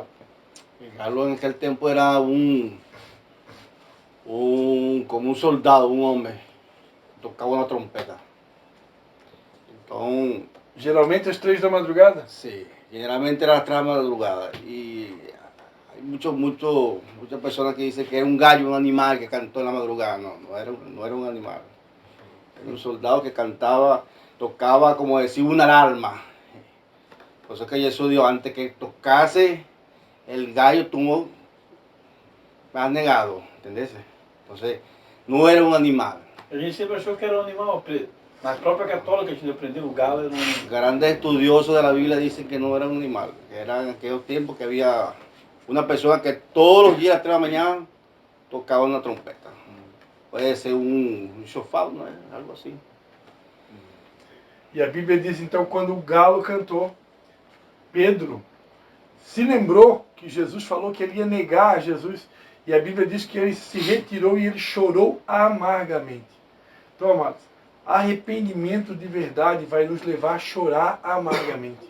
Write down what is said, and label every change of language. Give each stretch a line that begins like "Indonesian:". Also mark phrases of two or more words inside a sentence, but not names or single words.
Portuguese: O galo naquele tempo era como um soldado, um homem, tocava uma trompeta. Então, geralmente às 3 da madrugada? Sim, geralmente era às 3 da madrugada.
Spanish: E hay muchas personas que dicen que era un gallo, un animal que cantó en la madrugada. No era un animal. Era un soldado que cantaba, tocaba como decir una alarma. Por eso es que Jesús dijo, antes que tocase el gallo, tú me has negado, ¿entendés? Entonces, no era un animal.
Portuguese: A gente sempre achou que era um animal. Na própria católica a gente aprendeu o galo era um animal.
Spanish: Grandes estudiosos de la Biblia dicen que no era un animal, que era en aquellos tiempos que había Una persona que todos los días a las 3 de la mañana tocaba una trompeta. Puede ser un chofado,
Portuguese: não é? Algo assim. E a Bíblia diz então, quando o galo cantou, Pedro se lembrou que Jesus falou que ele ia negar a Jesus. E a Bíblia diz que ele se retirou e ele chorou amargamente. Então, amados, arrependimento de verdade vai nos levar a chorar amargamente.